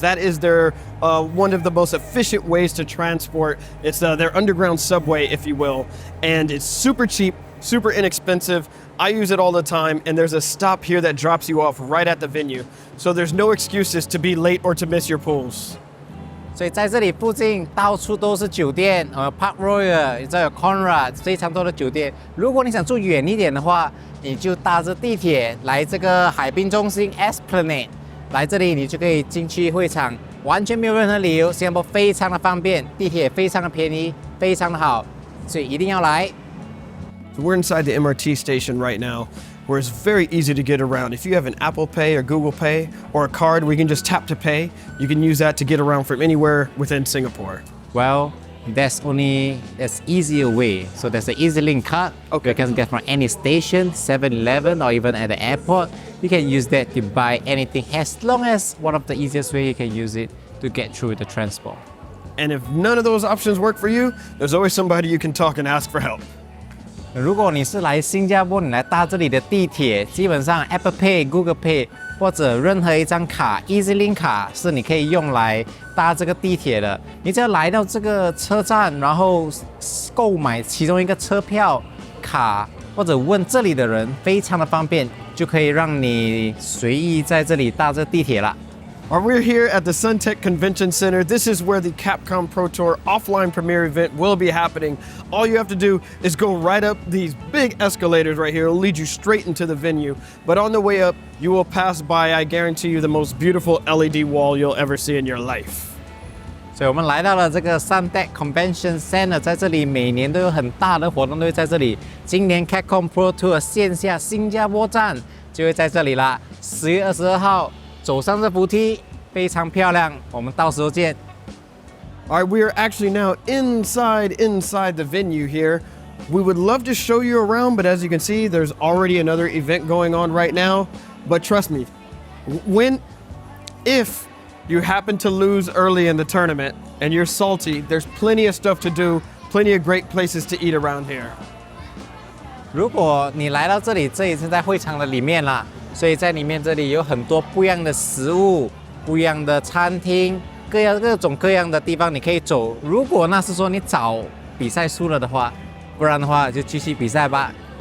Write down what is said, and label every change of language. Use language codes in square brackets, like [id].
[en] That is their one of the most efficient ways to transport. It's their underground subway, if you will, and it's super cheap, super inexpensive. I use it all the time, and there's a stop here that drops you off right at the venue. So there's no excuses to be late or to miss your pools. [zh] 所以在这里附近到处都是酒店，Park Royal， 你知道有 Conrad， 非常多的酒店。如果你想住远一点的话，你就搭着地铁来这个海滨中心 Esplanade， 来这里你就可以进去会场，完全没有任何理由。新加坡非常的方便，地铁非常的便宜，非常的好，所以一定要来。 [en] So we're inside the MRT station right now, where it's very easy to get around. If you have an Apple Pay or Google Pay or a card where you can just tap to pay, you can use that to get around from anywhere within Singapore. Well, there's easier way. So there's an EasyLink card. Okay. You can get from any station, 7-Eleven, or even at the airport. You can use that to buy anything as long as one of the easiest way you can use it to get through the transport. And if none of those options work for you, there's always somebody you can talk and ask for help. [zh] 如果你是来新加坡，你来搭这里的地铁，基本上 Apple Pay、Google Pay 或者任何一张卡 EasyLink 卡是你可以用来搭这个地铁的。你只要来到这个车站，然后购买其中一个车票卡，或者问这里的人，非常的方便，就可以让你随意在这里搭这地铁了。 [en] We're here at the Suntec Convention Center. This is where the Capcom Pro Tour offline premiere event will be happening. All you have to do is go right up these big escalators right here. It'll lead you straight into the venue. But on the way up, you will pass by, I guarantee you, the most beautiful LED wall you'll ever see in your life. [zh] 所以我们来到了这个 Suntec Convention Center， 在这里每年都有很大的活动都会在这里。今年 Capcom Pro Tour 线下新加坡站就会在这里啦，10月22号。走上这扶梯，非常漂亮。我们到时候见。 [en] All right, we are actually now inside the venue here. We would love to show you around, but as you can see, there's already another event going on right now. But trust me, if you happen to lose early in the tournament and you're salty, there's plenty of stuff to do, plenty of great places to eat around here. [zh] 如果你来到这里，这里是在会场的里面啦，所以在里面这里有很多不一样的食物、不一样的餐厅，各种各样的地方你可以走。如果那是说你早比赛输了的话，不然的话就继续比赛吧。